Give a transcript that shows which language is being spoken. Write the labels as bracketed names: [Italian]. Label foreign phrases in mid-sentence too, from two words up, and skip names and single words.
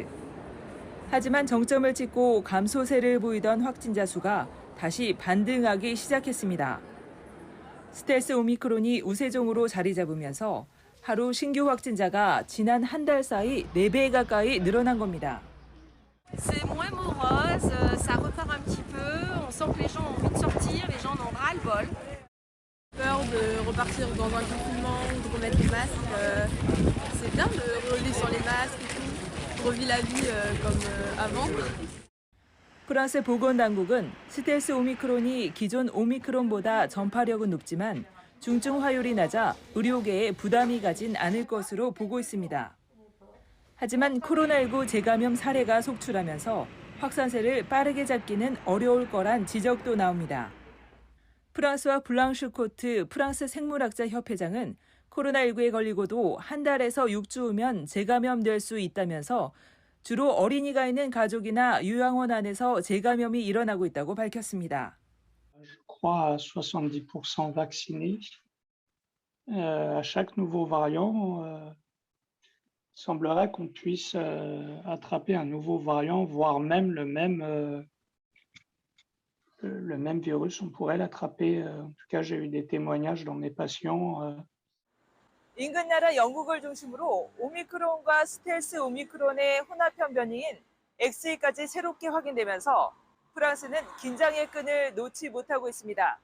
[Korean] 하지만 정점을 찍고 감소세를 보이던 확진자 수가 다시 반등하기 시작했습니다. 스텔스 오미크론이 우세종으로 자리 잡으면서 하루 신규 확진자가 지난 한 달 사이 4배 가까이 늘어난 겁니다. [French] C'est moins morose, ça repart un petit peu, on sent que les gens ont envie de sortir, les gens en ont ras-le-bol. Peur de repartir dans un confinement ou de remettre les masques, c'est bien de relever sur les masques et tout, on revit la vie comme avant. [Korean] 프랑스 보건당국은 스텔스 오미크론이 기존 오미크론보다 전파력은 높지만 중증 화율이 낮아 의료계에 부담이 가진 않을 것으로 보고 있습니다. 하지만 코로나19 재감염 사례가 속출하면서 확산세를 빠르게 잡기는 어려울 거란 지적도 나옵니다. 프랑스와 블랑슈코트 프랑스 생물학자 협회장은 코로나19에 걸리고도 한 달에서 6주 후면 재감염될 수 있다면서 주로 어린이가 있는 가족이나 요양원 안에서 재감염이 일어나고 있다고 밝혔습니다. [French] Je crois à 70% vaccinés. À chaque nouveau variant, semblerait qu'on puisse attraper un nouveau variant, voire même le même virus. On pourrait l'attraper. En tout cas, j'ai eu des témoignages dans mes patients. [Korean] 인근 나라 영국을 중심으로 오미크론과 스텔스 오미크론의 혼합형 변이인 XE까지 새롭게 확인되면서 프랑스는 긴장의 끈을 놓지 못하고 있습니다.